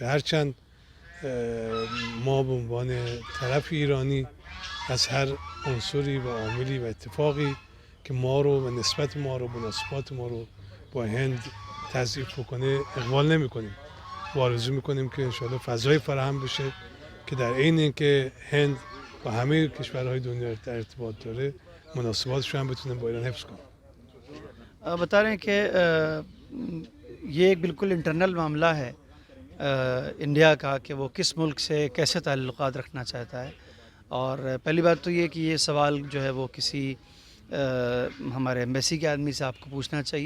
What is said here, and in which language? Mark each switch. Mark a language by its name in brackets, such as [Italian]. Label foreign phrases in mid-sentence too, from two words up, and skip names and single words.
[Persian] هرچند ما به عنوان طرف ایرانی از هر عنصری و عاملی و اتفاقی که ما رو و نسبت ما رو، مناسبات ما رو با هند تضعیف بکنه اقبال نمی کنیم و آرزو میکنیم که انشاءالله فضای فراهم بشه که در عین اینکه هند با همه کشورهای دنیا در ارتباط داره، مناسباتش هم بتونه با ایران حفظ کنه. [Hindi] बता रहे हैं कि ये एक बिल्कुल इंटरनल मामला है इंडिया का कि वो किस मुल्क से कैसे ताल्लुकात रखना चाहता है। और पहली बात तो ये कि ये सवाल जो है वो किसी हमारे एम्बेसी के आदमी से आपको पूछना चाहिए।